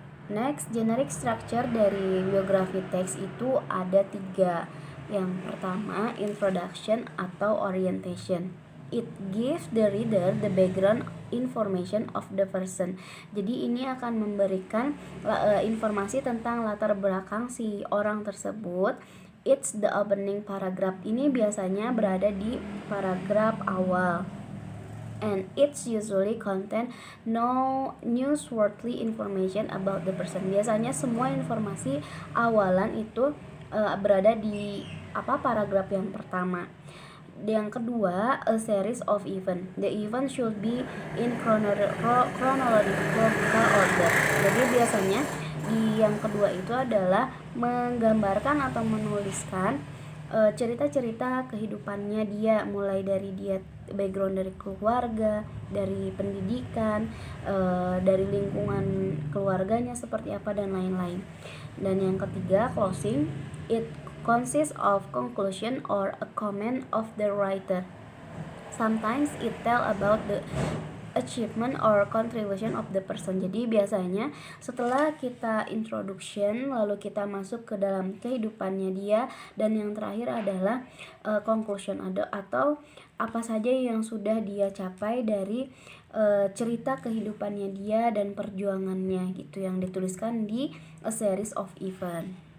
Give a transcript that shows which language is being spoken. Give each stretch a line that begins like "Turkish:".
Indonesian: Next, generic structure dari biografi teks itu ada 3. Yang pertama, introduction atau orientation.
English: It gives the reader the background information of the person.
Indonesian: Jadi ini akan memberikan informasi tentang latar belakang si orang tersebut.
English: It's the opening paragraph.
Indonesian: Ini biasanya berada di paragraf awal.
English: And it's usually contain no newsworthy information about the person.
Indonesian: Biasanya semua informasi awalan itu berada di paragraf yang pertama. Yang kedua,
English: a series of event. The event should be in chronological order.
Indonesian: Jadi biasanya di yang kedua itu adalah menggambarkan atau menuliskan cerita-cerita kehidupannya dia, mulai dari dia background dari keluarga, dari pendidikan, dari lingkungan keluarganya seperti apa, dan lain-lain. Dan yang ketiga, closing.
English: It consists of conclusion or a comment of the writer. Sometimes it tell about the achievement or contribution of the person.
Indonesian: Jadi biasanya setelah kita introduction lalu kita masuk ke dalam kehidupannya dia, dan yang terakhir adalah conclusion atau apa saja yang sudah dia capai dari cerita kehidupannya dia dan perjuangannya gitu, yang dituliskan di a series of event.